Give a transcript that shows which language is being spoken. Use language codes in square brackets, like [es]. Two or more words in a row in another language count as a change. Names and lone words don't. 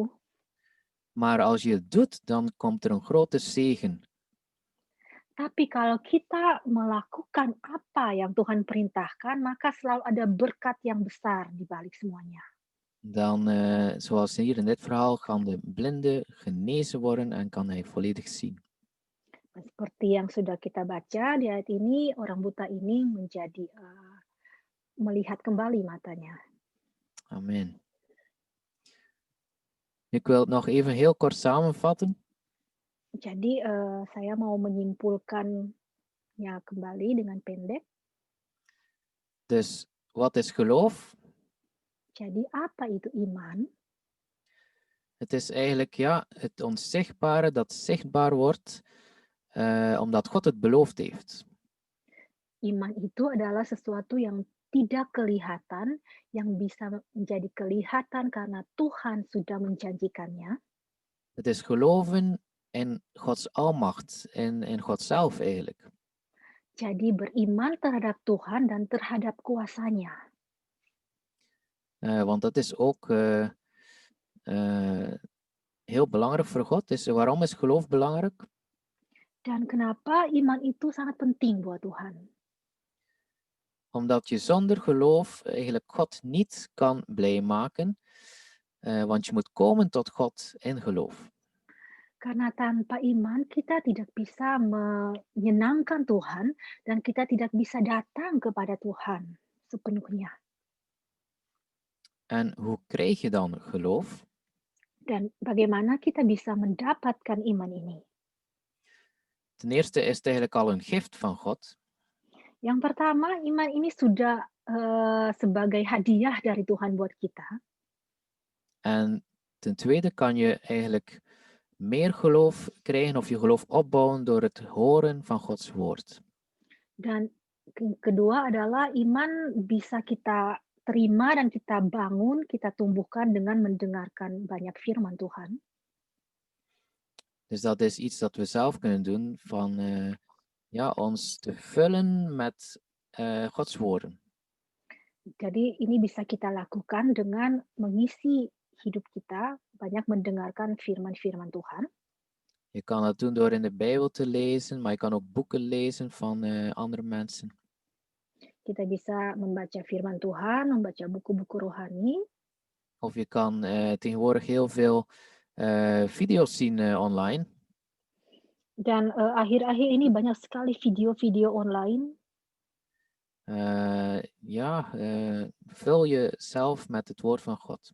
[nl] Maar als je het doet, dan komt er een grote zegen. [id] Tapi kalau kita melakukan apa yang Tuhan perintahkan, maka selalu ada berkat yang besar di balik semuanya. [nl] Dan, zoals hier in dit verhaal, kan de blinde genezen worden en kan hij volledig zien. [id] Seperti yang sudah kita baca di ayat ini, orang buta ini menjadi melihat kembali matanya. [nl] Amen. Ik wil het nog even heel kort samenvatten. [id] Jadi saya mau menyimpulkannya kembali dengan pendek. [nl] Dus wat is geloof? [id] Jadi apa itu iman? [nl] Het is eigenlijk het onzichtbare dat zichtbaar wordt, omdat God het beloofd heeft. [id] Iman itu adalah sesuatu yang tidak kelihatan, yang bisa menjadi kelihatan karena Tuhan sudah menjanjikannya. [nl] Het is geloven in Gods almacht, in God zelf eigenlijk. [id] Jadi beriman terhadap Tuhan dan terhadap kuasanya. [nl] Want dat is ook heel belangrijk voor God. Dus waarom is geloof belangrijk? [id] Dan kenapa iman itu sangat penting buat Tuhan? [nl] Omdat je zonder geloof eigenlijk God niet kan blij maken, want je moet komen tot God in geloof. [id] Karena tanpa iman kita tidak bisa menyenangkan Tuhan dan kita tidak bisa datang kepada Tuhan sepenuhnya. [nl] En hoe krijg je dan geloof? [id] Dan bagaimana kita bisa mendapatkan iman ini? [nl] Ten eerste is het eigenlijk al een gift van God. [id] Yang pertama, iman ini sudah sebagai hadiah dari Tuhan buat kita. [nl] En ten tweede kan je eigenlijk meer geloof krijgen of je geloof opbouwen door het horen van Gods woord. [id] Dan kedua adalah iman bisa kita terima dan kita bangun, kita tumbuhkan dengan mendengarkan banyak firman Tuhan. [nl] Dus dat is iets dat we zelf kunnen doen van ons te vullen met Gods woorden. [id] Jadi ini bisa kita lakukan dengan mengisi hidup kita, banyak mendengarkan firman-firman Tuhan. [nl] Je kan dat doen door in de Bijbel te lezen, maar je kan ook boeken lezen van andere mensen. [id] Kita bisa membaca firman Tuhan, membaca buku-buku rohani. [nl] Of je kan tegenwoordig heel veel video's zien online. [id] Dan akhir-akhir ini banyak sekali video-video online. [nl] Vul jezelf met het woord van God.